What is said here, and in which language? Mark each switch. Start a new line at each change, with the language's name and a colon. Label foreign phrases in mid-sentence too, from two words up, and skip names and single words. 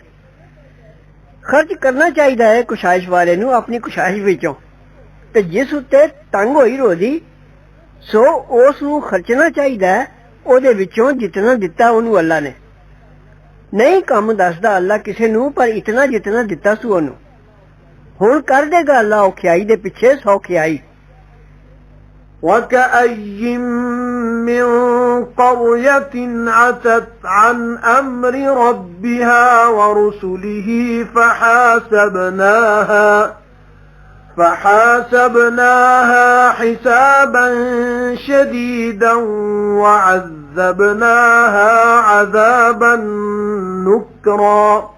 Punjabi: خرچ کرنا چاہیدا ہے کشائش والے نوں اپنی کشائش وچوں، تے جس اتے تنگ ہوئی رودی سو اس نوں خرچنا چاہیدا ہے اوہدے وچوں جتنا دتا اوہنوں اللہ نے. نہیں کم دسدا اللہ کسے نوں، پر اتنا جتنا دتا سو اوہنوں. ہݨ کر دیگا اللہ اوکھیائی دے پچھے سوکھیائی.
Arabic: وكأي من قرية عتت عن أمر ربها ورسله فحاسبناها حسابا شديدا وعذبناها عذابا نكرا